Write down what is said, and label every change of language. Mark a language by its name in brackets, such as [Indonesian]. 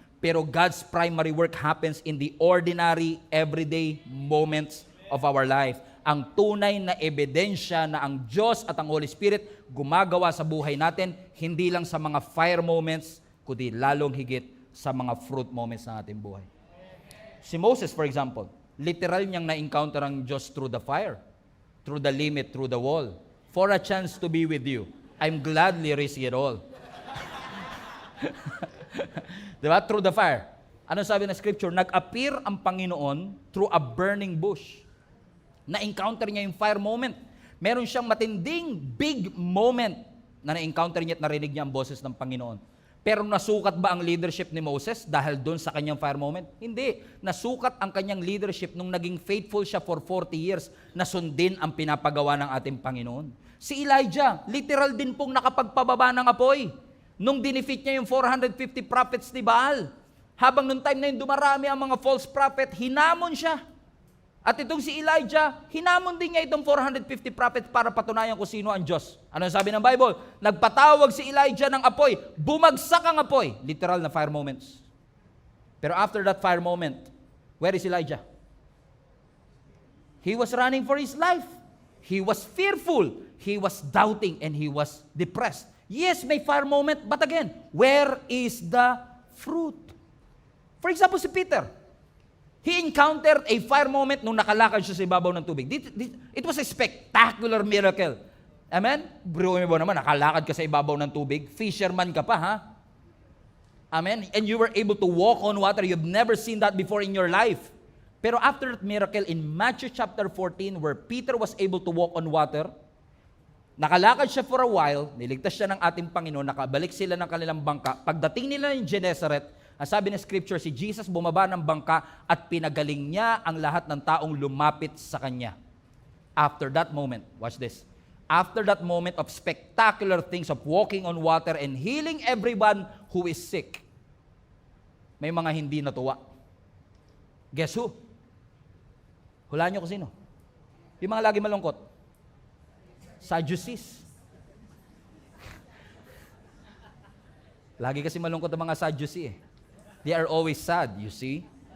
[English] Pero God's primary work happens in the ordinary, everyday moments of our life. [Filipino] Ang tunay na ebidensya na ang Diyos at ang Holy Spirit gumagawa sa buhay natin, hindi lang sa mga fire moments, kundi lalong higit sa mga fruit moments ng ating buhay. Si Moses, for example, literal niyang na-encounter ang Diyos [English] through the fire, through the limit, through the wall. For a chance to be with you, I'm gladly risking it all. [Filipino] Diba? [English] Through the fire. [Filipino] Ano sabi ng scripture? Nag-appear ang Panginoon through a burning bush. Na-encounter niya yung fire moment. Meron siyang matinding big moment na na-encounter niya at narinig niya ang boses ng Panginoon. Pero nasukat ba ang leadership ni Moses dahil doon sa kanyang fire moment? Hindi. Nasukat ang kanyang leadership nung naging faithful siya for 40 years na sundin ang pinapagawa ng ating Panginoon. Si Elijah, literal din pong nakapagpababa ng apoy. Nung dinefeat niya yung 450 prophets ni Baal. Habang nung time na yun dumarami ang mga false prophet, hinamon siya. At itong si Elijah, hinamon din niya itong 450 prophets para patunayan kung sino ang Diyos. Ano sabi ng Bible? Nagpatawag si Elijah ng apoy, bumagsak ang apoy. Literal na fire moments. [English] Pero after that fire moment, where is Elijah? He was running for his life. He was fearful. He was doubting and he was depressed. Yes, may fire moment, but again, where is the fruit? For example, si Peter. He encountered a fire moment [Filipino] nung nakalakad siya sa ibabaw ng tubig. [English] It was a spectacular miracle. Amen? [Filipino] Bro mo naman, nakalakad ka sa ibabaw ng tubig. Fisherman ka pa, ha? Amen? [English] And you were able to walk on water. You've never seen that before in your life. [Filipino] Pero [English] after that miracle, in Matthew chapter 14, where Peter was able to walk on water, [Filipino] nakalakad siya for a while, niligtas siya ng ating Panginoon, nakabalik sila ng kanilang bangka. Pagdating nila ng Gennesaret, ang sabi ng scripture, si Jesus bumaba ng bangka at pinagaling niya ang lahat ng taong lumapit sa kanya. [English] After that moment, watch this. After that moment of spectacular things of walking on water and healing everyone who is sick, [Filipino] may mga hindi natuwa. [English] Guess who? [Filipino] Hulaan niyo kung sino. Yung mga lagi malungkot. Sadducees. Lagi kasi malungkot ang mga Sadducee eh. [English] They are always sad, you see?